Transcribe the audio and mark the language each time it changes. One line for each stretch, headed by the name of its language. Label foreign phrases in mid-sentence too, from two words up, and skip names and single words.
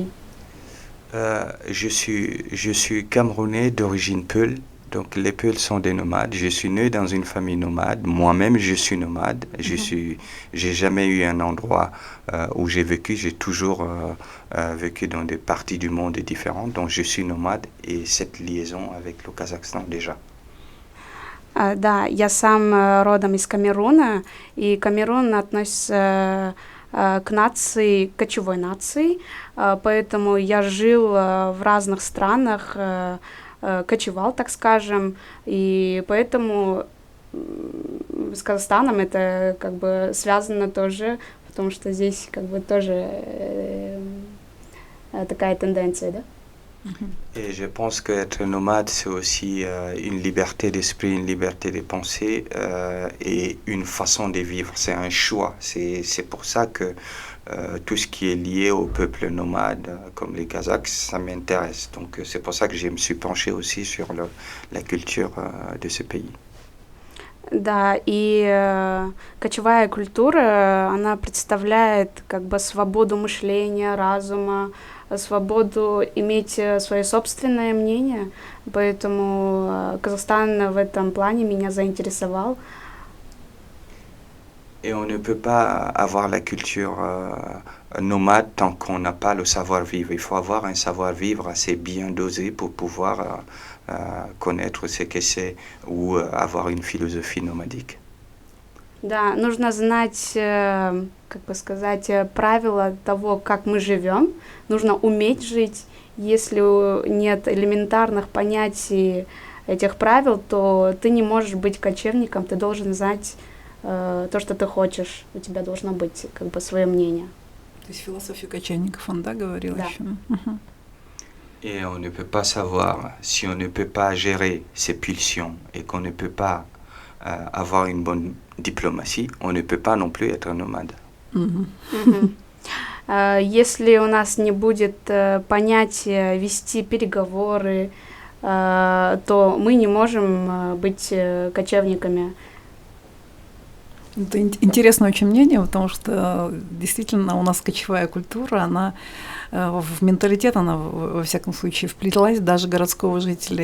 French: Je suis Camerounais d'origine Peul, donc les Peuls sont des nomades. Je suis né dans une famille nomade. Moi-même, je suis nomade. J'ai jamais eu un endroit où j'ai vécu. J'ai toujours vécu dans des parties du monde différentes. Donc, je suis nomade et cette liaison avec le Kazakhstan déjà.
Russian: Да, я сам родом из Камеруна, и Камерун относится к нации, кочевой нации, поэтому я жил в разных странах, кочевал, так скажем, и поэтому с Казахстаном это как бы связано тоже, потому что здесь как бы тоже такая тенденция, да?
French: Et je pense qu'être nomade, c'est aussi une liberté d'esprit, une liberté de penser et une façon de vivre. C'est un choix. C'est pour ça que tout ce qui est lié au peuple nomade, comme les Kazakhs, ça m'intéresse. Donc c'est pour ça que je me suis penché aussi sur la culture de ce pays.
Russian: Да, и кочевая культура, она представляет как бы свободу мышления, разума, свободу иметь свое собственное мнение, поэтому Казахстан в этом плане меня заинтересовал.
French: Et on ne peut pas avoir la culture nomade tant qu'on n'a pas le savoir-vivre. Il faut avoir un savoir-vivre assez bien dosé pour pouvoir connaître ce que c'est ou avoir une philosophie nomadique.
Russian: Да, нужно знать, как бы сказать, правила того, как мы живем. Нужно уметь жить. Если нет элементарных понятий этих правил, то ты не можешь быть кочевником. Ты должен знать то, что ты хочешь. У тебя должно быть как бы свое мнение. То есть философию кочевников он, да, говорил еще?
French: Et on ne peut pas savoir si on ne peut pas gérer ses pulsions et qu'on ne peut pas avoir une bonne diplomatie, on ne peut pas non plus être nomade.
Russian: Если у нас не будет понятия вести переговоры, то мы не можем быть кочевниками. Это интересное очень мнение, потому что действительно у нас кочевая культура, она в менталитет, она во всяком случае вплелась даже городского жителя.